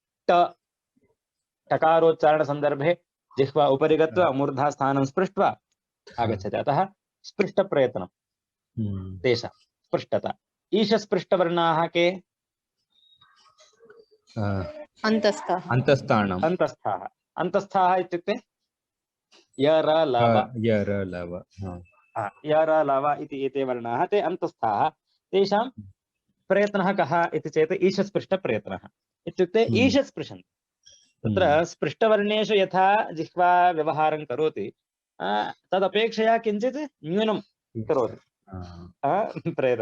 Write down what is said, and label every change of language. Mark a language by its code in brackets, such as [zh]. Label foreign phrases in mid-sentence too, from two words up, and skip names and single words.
[sa] टकारोच्चारणसन्दर्भे जिह्वा उपरि गत्वा मूर्धास्थानं स्पृष्ट्वा आगच्छति। अतः स्पृष्टप्रयत्नं तेषां स्पृष्टता। ईशस्पृष्टवर्णाः के? अन्तस्थः अन्तस्थानाम् अन्तस्थाः। अन्तस्थाः इत्युक्ते य र ल व। य र ल व। य र ल व इति एते वर्णाः ते अन्तस्थाः। तेषां प्रयत्नः कः इति चेत् ईशस्पृष्टप्रयत्नः इत्युक्ते ईशत् स्पृशन्ति। तत्र स्पृष्टवर्णेषु यथा जिह्वा व्यवहारं करोति तदपेक्षया किञ्चित् न्यूनं करोति प्रयत्नं।